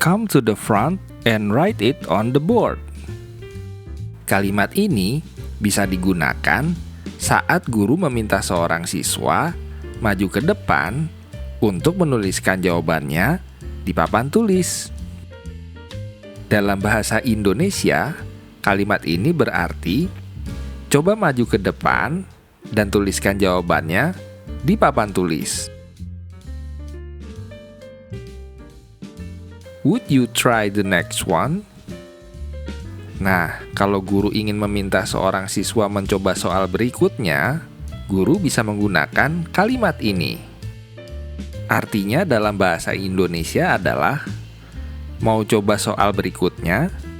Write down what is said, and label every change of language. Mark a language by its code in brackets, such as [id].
[en] Come to the front and write it on the board. [id] Kalimat ini bisa digunakan saat guru meminta seorang siswa maju ke depan untuk menuliskan jawabannya di papan tulis. Dalam bahasa Indonesia, kalimat ini berarti coba maju ke depan dan tuliskan jawabannya di papan tulis. [en] Would you try the next one? [id] Nah, kalau guru ingin meminta seorang siswa mencoba soal berikutnya, guru bisa menggunakan kalimat ini. Artinya dalam bahasa Indonesia adalah, mau coba soal berikutnya?